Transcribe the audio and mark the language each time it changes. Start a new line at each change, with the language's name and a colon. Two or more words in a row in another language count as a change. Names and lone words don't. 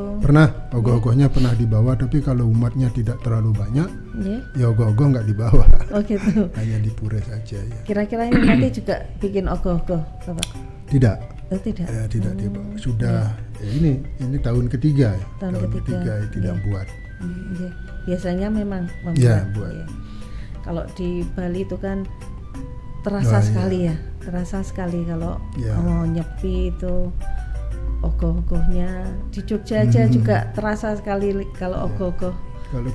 Indonesian: pernah ogoh-ogohnya pernah dibawa, tapi kalau umatnya tidak terlalu banyak Nggih. ya ogoh-ogoh nggak dibawa. Oh gitu. Hanya di pura saja ya. Kira-kira ini nanti juga bikin ogoh-ogoh Bapak? Tidak. Oh, tidak. Tidak dibawa. Sudah ya ini tahun ketiga ya. Tahun ketiga. ya tidak Nggih. buat. Nggih. Biasanya memang membuat. Ya, buat. Nggih. Kalau di Bali itu kan terasa Oh, iya. sekali ya, terasa sekali kalau Ya. mau nyepi itu ogoh-ogohnya. Di Jogja aja juga terasa sekali kalau ogoh-ogoh. Kalau